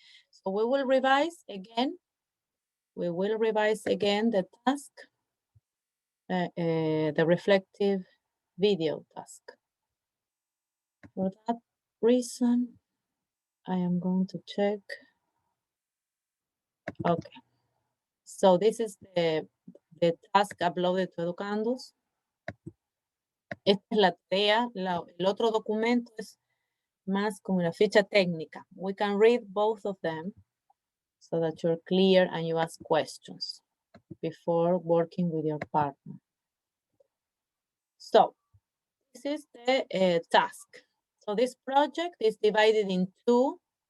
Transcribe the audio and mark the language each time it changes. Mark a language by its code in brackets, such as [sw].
[en] So we will revise again. We will revise again the task, the reflective video task. For that reason, I am going to check. Okay. So this is the task uploaded to Educandos. [es] Esta es la tarea. El otro documento es más como una ficha técnica. [en] We can read both of them so that you're clear and you ask questions before working with your partner. So this is the task. So this project is divided in 2.